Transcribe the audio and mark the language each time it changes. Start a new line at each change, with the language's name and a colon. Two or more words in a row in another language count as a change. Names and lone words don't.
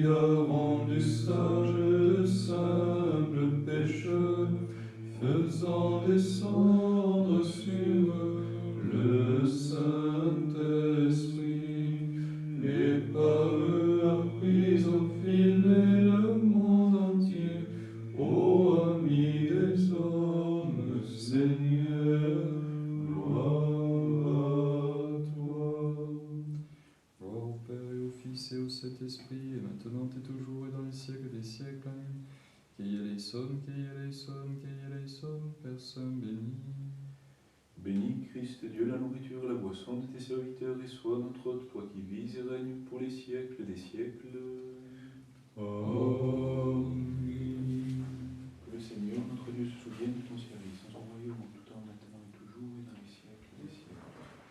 French: a rendu sage le simple pécheur, faisant descendre sur eux le Saint-Esprit, et par eux appris au filer le monde entier, ô ami des hommes, Seigneur. Gloire au Père et au Fils et au Saint-Esprit, et maintenant et toujours et dans les siècles des siècles.
Greek: Amen. Kyrie eleison, Kyrie eleison, Kyrie eleison,
French: Père Saint béni. Bénis Christ, Dieu, la nourriture et la boisson de tes serviteurs, et sois notre hôte, toi qui vis et règnes pour les siècles des siècles. Amen. Que le Seigneur, notre Dieu, se souvienne de ton service, en son royaume, en tout temps, maintenant et toujours, et dans les siècles des siècles.